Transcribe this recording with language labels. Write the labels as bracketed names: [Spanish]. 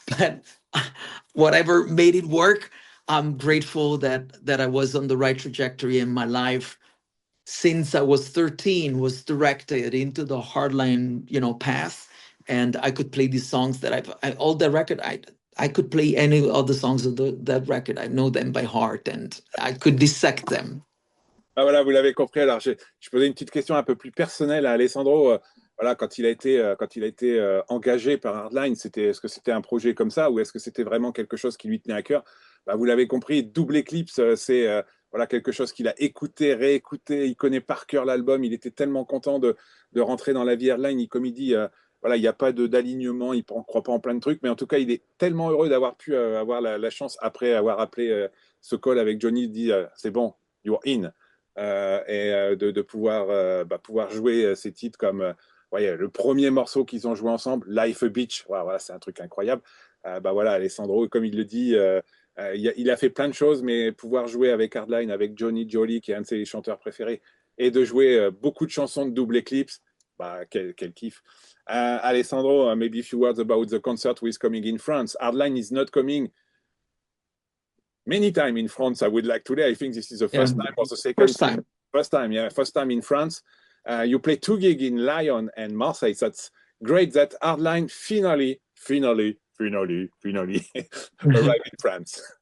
[English] But whatever made it work, I'm grateful that I was on the right trajectory in my life. Since I was 13, was directed into the hardline, path, and I could play these songs that all the record. I could play any of the songs of that record. I know them by heart, and I could dissect them. [French] Ah voilà, vous l'avez compris. Alors, je posais une petite question un peu plus personnelle à Alessandro. Voilà, quand il a été engagé par Hardline, est-ce que c'était un projet comme ça, ou est-ce que c'était vraiment quelque chose qui lui tenait à cœur? Bah, vous l'avez compris, Double Eclipse, c'est voilà, quelque chose qu'il a écouté, réécouté. Il connaît par cœur l'album. Il était tellement content de rentrer dans la vie Hardline. Comme il dit, voilà, il n'y a pas d'alignement, il ne croit pas en plein de trucs, mais en tout cas, il est tellement heureux d'avoir pu avoir la chance, après avoir appelé ce call avec Johnny, il dit c'est bon, [English] you're in. [French] De pouvoir, pouvoir jouer ces titres comme ouais, le premier morceau qu'ils ont joué ensemble, Life a Beach, voilà, c'est un truc incroyable. Voilà, Alessandro, comme il le dit, il a fait plein de choses, mais pouvoir jouer avec Hardline, avec Johnny Jolly, qui est un de ses chanteurs préférés, et de jouer beaucoup de chansons de double Eclipse, quel kiff. [English] Alessandro, maybe a few words about the concert who is coming in France. Hardline is not coming many times in France. I would like today. I think this is the first time or the second First time. First time, yeah, first time in France. You play 2 gigs in Lyon and Marseille. So that's great that Hardline finally arrived in France.